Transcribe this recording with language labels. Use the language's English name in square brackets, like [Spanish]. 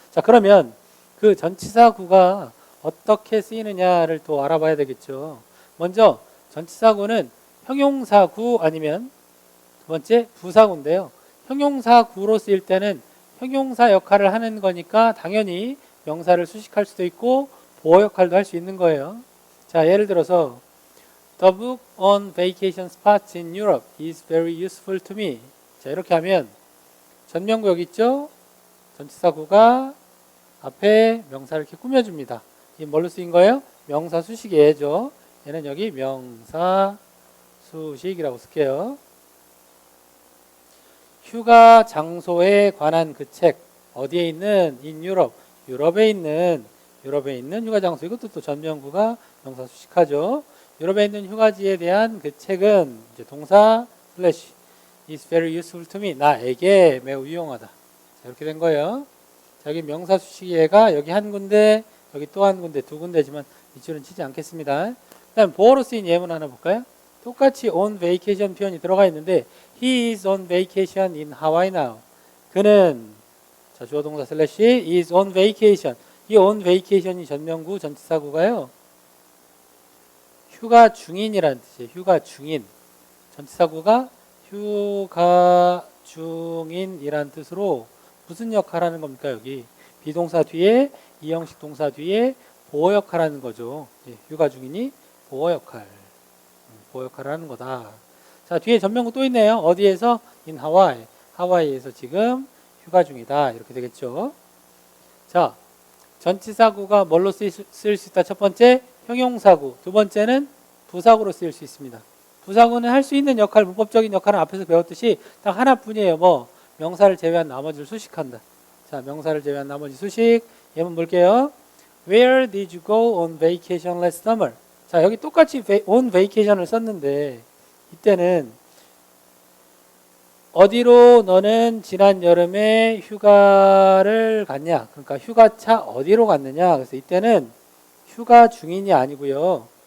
[Korean] 자, 그러면 그 전치사구가 어떻게 쓰이느냐를 또 알아봐야 되겠죠. 먼저 전치사구는 형용사구 아니면 두 번째 부사구인데요. 형용사구로 쓰일 때는 형용사 역할을 하는 거니까 당연히 명사를 수식할 수도 있고 보어 역할도 할 수 있는 거예요. 자, 예를 들어서 [English] The book on vacation spots in Europe is very useful to me. [Korean] 자, 이렇게 하면 전명구 여기 있죠? 전치사구가 앞에 명사를 이렇게 꾸며줍니다. 이게 뭘로 쓰인 거예요? 명사 수식이죠. 얘는 여기 명사 수식이라고 쓸게요. 휴가 장소에 관한 그 책, 어디에 있는? [English] in Europe. [Korean] 유럽에 있는 휴가 장소. 이것도 또 전명구가 명사 수식하죠. 유럽에 있는 휴가지에 대한 그 책은 이제 동사 slash [English] is very useful to me. [Korean] 나에게 매우 유용하다. 자, 이렇게 된 거예요. 자, 여기 명사 수식이가 여기 한 군데, 여기 또 한 군데, 두 군데지만 밑줄은 치지 않겠습니다. 그 다음 보어로 쓰인 예문 하나 볼까요? 똑같이 [English] on vacation [Korean] 표현이 들어가 있는데 [English] he is on vacation in Hawaii now. [Korean] 그는, 자, 주어 동사 slash [English] is on vacation. [Korean] 이 on vacation이 전명구 전치사구가요. 휴가 중인이라는 뜻이에요. 휴가 중인. 전치사구가 휴가 중인이라는 뜻으로 무슨 역할을 하는 겁니까? 여기 비동사 뒤에 이형식 동사 뒤에 보어 역할을 하는 거죠. 휴가 중인이 보어 역할을 하는 거다. 자, 뒤에 전명구 또 있네요. 어디에서? [English] in Hawaii. [Korean] 하와이에서 지금 휴가 중이다. 이렇게 되겠죠. 자, 전치사구가 뭘로 쓰일 수 있다? 첫 번째, 형용사구. 두 번째는 부사구로 쓰일 수 있습니다. 부사구는 할 수 있는 역할, 문법적인 역할은 앞에서 배웠듯이 딱 하나뿐이에요. 뭐 명사를 제외한 나머지를 수식한다. 자, 명사를 제외한 나머지 수식. 예문 볼게요. [English] Where did you go on vacation last summer? [Korean] 자, 여기 똑같이 on vacation을 썼는데 이때는 어디로 너는 지난 여름에 휴가를 갔냐? 그러니까 휴가차 어디로 갔느냐? 그래서 이때는 휴가 중인이 아니고요.